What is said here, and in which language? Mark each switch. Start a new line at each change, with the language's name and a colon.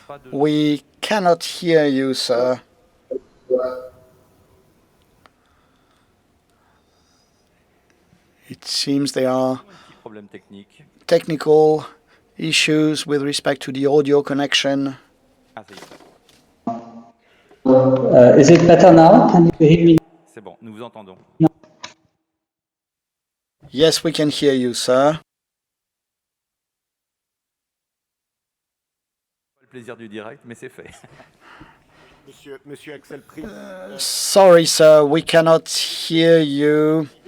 English: We cannot hear you, sir. It seems there are technical issues with respect to the audio connection. Is it better now? Can you hear me?
French: C'est bon, nous vous entendons.
English: Yes, we can hear you, sir.
French: Le plaisir du direct, mais c'est fait. Monsieur Axel Priess.
English: Sorry, sir, we cannot hear you.